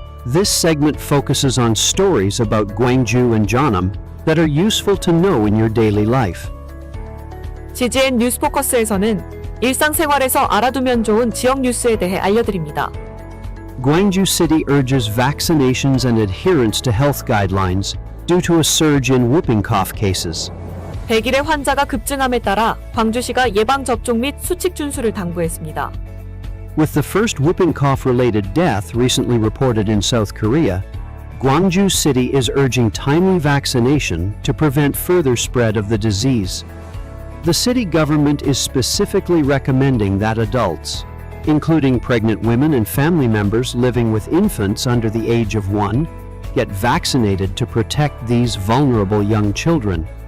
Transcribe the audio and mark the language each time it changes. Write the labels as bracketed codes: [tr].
[en] This segment focuses on stories about Gwangju and Jeonnam that are useful to know in your daily life. [ko] Ggn 뉴스 포커스에서는 일상생활에서 알아두면 좋은 지역 뉴스에 대해 알려드립니다. [en] Gwangju City urges vaccinations and adherence to health guidelines due to a surge in whooping cough cases. [ko] 100일의 환자가 급증함에 따라 광주시가 예방접종 및 수칙 준수를 당부했습니다. [en] With the first whooping cough-related death recently reported in South Korea, Gwangju City is urging timely vaccination to prevent further spread of the disease. The city government is specifically recommending that adults, including pregnant women and family members living with infants under the age of 1, get vaccinated to protect these vulnerable young children.